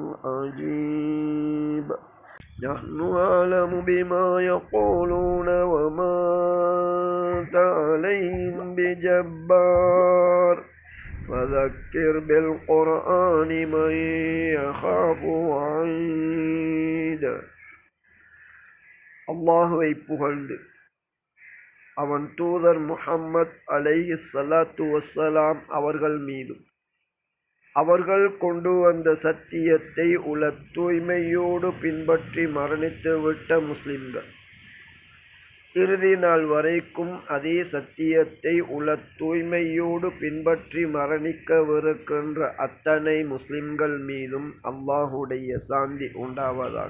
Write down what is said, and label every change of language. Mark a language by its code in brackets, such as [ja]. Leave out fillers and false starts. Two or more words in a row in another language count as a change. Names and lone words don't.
[ar] عجيب نحن أعلم بما يقولون وما أنت عليهم بجبار فذكر بالقرآن من يخاف وعيد. [ta] அல்லாஹுவை புகழ்ந்து அவன் தூதர் முஹம்மத் [ar] عليه الصلاة والسلام [ta] அவர்கள் மீதும் அவர்கள் கொண்டு வந்த சத்தியத்தை உல தூய்மையோடு பின்பற்றி மரணித்து விட்ட முஸ்லிம்கள் இறுதி நாள் வரைக்கும் அதே சத்தியத்தை உல தூய்மையோடு பின்பற்றி மரணிக்கவிருக்கின்ற அத்தனை முஸ்லிம்கள் மீதும் அல்லாஹுடைய சாந்தி உண்டாவதாக.